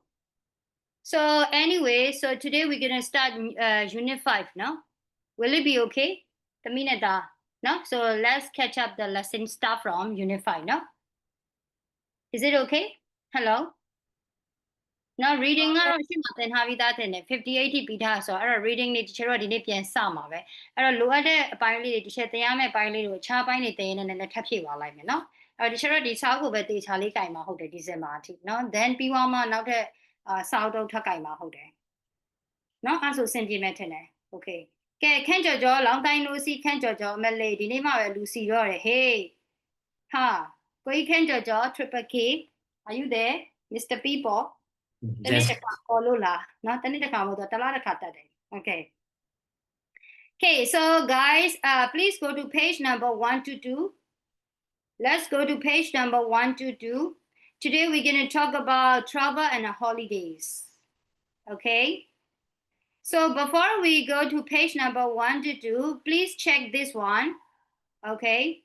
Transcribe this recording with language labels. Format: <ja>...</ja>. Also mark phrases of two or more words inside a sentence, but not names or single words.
<en>So anyway, so today we're gonna start unit 5 now. Will it be okay? The minute no? So let's catch up the lesson start from unit 5 now. Is it okay? Hello? Now reading</en> <my>ကတော့ရှင်းမှာသင်ထားပြီးသားတင်တယ်58ထိပြီးသားဆိုတော့အဲ့တော့ reading လေးတချို့တော့ဒီနေ့ပြန်စမှာပဲအဲ့တော့လိုအပ် တဲ့အပိုင်းလေးတွေတချို့သင်ရမယ့်အပိုင်းလေးတွေကိုအခြားပိုင်းတွေသင်ရင်းနဲ့ထပ်ဖြည့်သွားလိုက်မယ်နော်အဲ့တော့တချို့တော့ဒီစာအုပ်ကိုပဲတေချာလေးကြိုင်မှာဟုတ်တယ်ဒီဇင်ဘာအထိနော် then ပြီးသွားမှနောက်ထပ်စာအုပ်တော့ထပ်ကြိုင်မှာဟုတ်တယ်နော်အဲ့ဆိုစင်ပြေမဲ့ထင်တယ် okay ကဲခန့်ကျော်ကျော်</my> <en>long time no see</en> <my>ခန့်ကျော်ကျော်အမလေးဒီနေ့မှပဲလူစီတော့တယ် hey ဟာကိုကြီးခန့်ကျော်ကျော်</my> <en>triple K are you there Mr. People</en> <my>တနေ့တစ်ခါခေါ်လို့လားနော်တနေ့တစ်ခါမဟုတ်တော့တစ်လားတစ်ခါတက်တယ်</my> <en>okay okay so guys please go to page number 122 let's go to page number 122 today we're going to talk about travel and holidays okay so before we go to page number 122 please check this one okay</en>